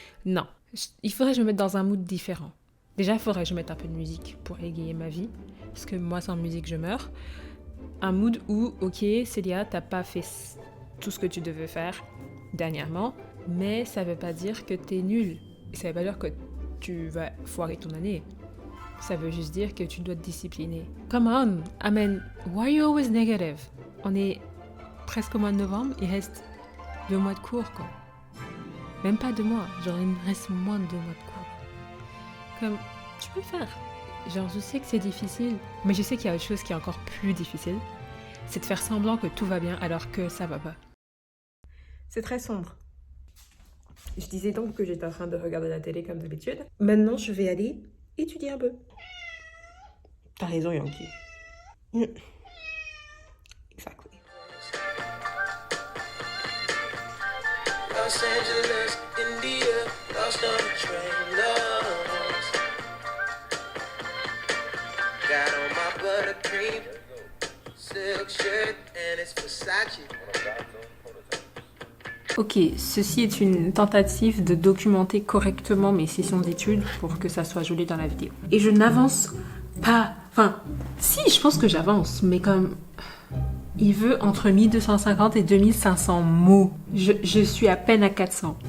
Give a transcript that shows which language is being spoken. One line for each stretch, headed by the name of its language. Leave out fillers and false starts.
French: Non, il faudrait que je me mette dans un mood différent. Déjà, il faudrait que je mette un peu de musique pour égayer ma vie, parce que moi, sans musique, je meurs. Un mood où, ok, Célia, t'as pas fait tout ce que tu devais faire dernièrement, mais ça veut pas dire que t'es nul. Ça veut pas dire que tu vas foirer ton année. Ça veut juste dire que tu dois te discipliner.
English: Come on, I mean, why are you always negative?
French: On est presque au mois de novembre, il reste 2 mois de cours, quoi. Même pas 2 mois, genre il me reste moins de 2 mois de cours. Comme, tu peux le faire. Genre, je sais que c'est difficile, mais je sais qu'il y a autre chose qui est encore plus difficile. C'est de faire semblant que tout va bien alors que ça va pas. C'est très sombre. Je disais donc que j'étais en train de regarder la télé comme d'habitude. Maintenant, je vais aller étudier un peu. T'as raison, Yankee.
English: Exactly. Los Angeles, India, lost on the train, lost. Got on my buttercream silk shirt and it's Versace.
French: Ok, ceci est une tentative de documenter correctement mes sessions d'études pour que ça soit joli dans la vidéo. Et je n'avance pas... Enfin, si, je pense que j'avance, mais comme... Il veut entre 1250 et 2500 mots. Je suis à peine à 400.